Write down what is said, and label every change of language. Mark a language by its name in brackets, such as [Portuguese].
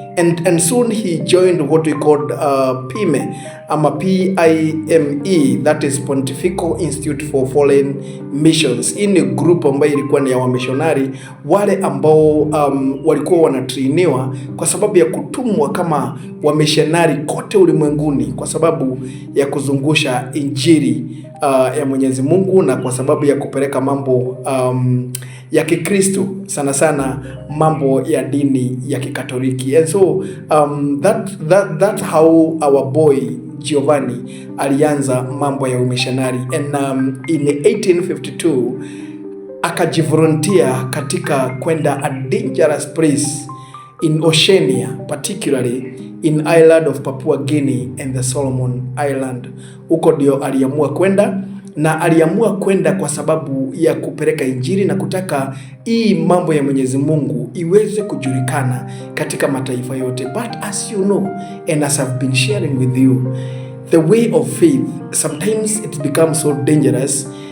[English] And soon he joined what we called PIME, PIME, that is Pontifical Institute for Foreign Missions. In a group [Swahili] ambayo ilikuwa ni ya wamishonari, wale ambao walikuwa wanatrainiwa kwa sababu ya kutumwa kama wamishonari kote ulimwenguni, kwa sababu ya kuzungusha injili ya Mwenyezi Mungu, na kwa sababu ya kupeleka mambo ya Kikristo, sana sana mambo ya dini ya Kikatoliki. [English] And so that's how our boy Giovanni [Swahili] alianza mambo ya umissionary. [English] And in 1852 [Swahili] akajivolunteer katika kwenda [English] a dangerous place in Oceania, particularly in island of Papua Guinea and the Solomon Island. [Swahili] Huko ndio aliamua kwenda, na aliamua kwenda kwa sababu ya kupeleka injili na kutaka hii mambo ya Mwenyezi Mungu iweze kujulikana katika mataifa yote. [English] But as you know, and as I've been sharing with you, the way of faith, sometimes it becomes so dangerous.